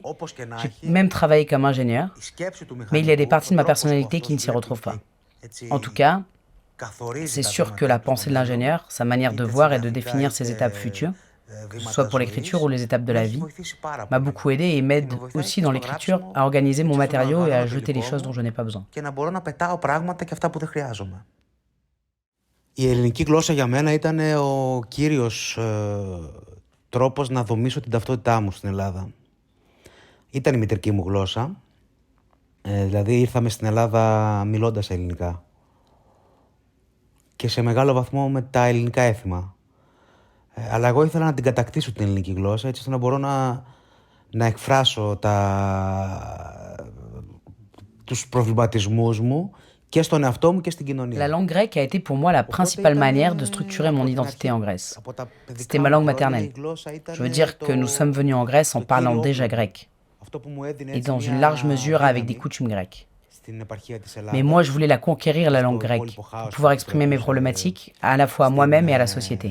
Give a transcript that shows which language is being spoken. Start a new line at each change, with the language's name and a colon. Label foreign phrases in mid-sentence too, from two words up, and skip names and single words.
French: J'ai même travaillé comme ingénieur, mais il y a des parties de ma personnalité qui ne s'y retrouvent pas. En tout cas, c'est sûr que la pensée de l'ingénieur, sa manière de voir et de définir ses étapes futures, que ce soit pour l'écriture ou les étapes de la vie, m'a beaucoup aidé et m'aide aussi dans l'écriture à organiser mon matériau et à jeter les choses dont je n'ai pas besoin.
Greek: Η ελληνική γλώσσα για μένα ήταν ο κύριος τρόπος να δομήσω την ταυτότητά μου στην Ελλάδα. Ήταν η μητρική μου γλώσσα, δηλαδή ήρθαμε στην Ελλάδα μιλώντας ελληνικά και σε μεγάλο βαθμό με τα ελληνικά έθιμα. Αλλά εγώ ήθελα να την κατακτήσω την ελληνική γλώσσα έτσι ώστε να μπορώ να εκφράσω τους προβληματισμούς μου και στον εαυτό μου και στην κοινωνία.
French: La langue grecque a été pour moi la principale manière de structurer mon identité en Grèce. C'était ma langue maternelle. Je veux dire que nous sommes venus en Grèce en parlant déjà grec, et dans une large mesure avec des coutumes grecques. Mais moi, je voulais la conquérir, la langue grecque, pour pouvoir exprimer mes problématiques à la fois à moi-même et à la société.